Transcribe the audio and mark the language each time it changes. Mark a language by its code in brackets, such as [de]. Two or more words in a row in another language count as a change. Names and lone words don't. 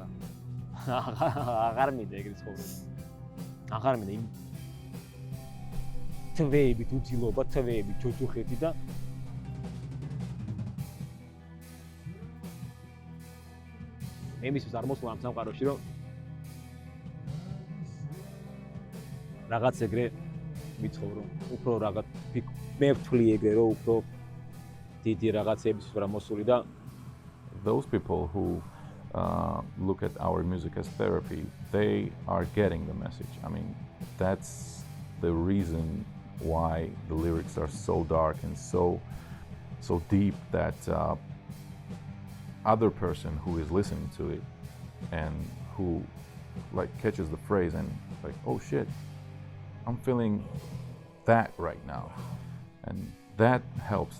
[ka] აღარ მინდა ეგრე ცხოვრება. აღარ მინდა იმ თვეები, თუცილობა, თვეები, ჯოჯოხეთი და მე მისთვის არ მოსვლა ამ სამყაროში, რომ რაღაც ეგრე ვიცხოვრო, უფრო რაღაც მე ვთვლი ეგრე, რომ უფრო დიდი რაღაცების ვარ მოსული და [en] those people who look at our music as therapy, they are getting the message. I mean, that's the reason why the lyrics are so dark and so deep that other person who is listening to it and who like catches the phrase and like, oh shit, I'm feeling that right now, and that helps.